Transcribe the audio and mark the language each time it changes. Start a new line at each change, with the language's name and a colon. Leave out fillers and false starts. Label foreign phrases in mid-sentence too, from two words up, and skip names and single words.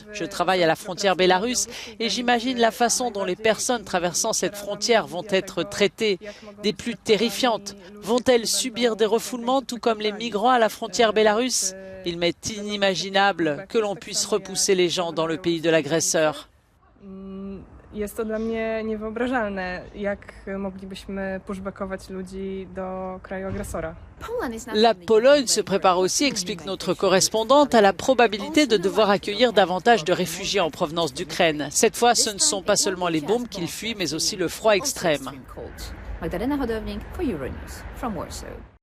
French: Je travaille à la frontière bélarusse et j'imagine la façon dont les personnes traversant cette frontière vont être traitées, des plus terrifiantes. Vont-elles subir des refoulements tout comme les migrants à la frontière bélarusse? Il m'est inimaginable que l'on puisse repousser les gens dans le pays de l'agresseur.
Polish: Jest to dla mnie niewyobrażalne, jak moglibyśmy pushbackować ludzi do kraju agresora.
French: La Pologne se prépare aussi, explique notre correspondante, à la probabilité de devoir accueillir davantage de réfugiés en provenance d'Ukraine. Cette fois, ce ne sont pas seulement les bombes qu'ils fuient, mais aussi le froid extrême.
English: Magdalena Hodownik for Euronews from Warsaw.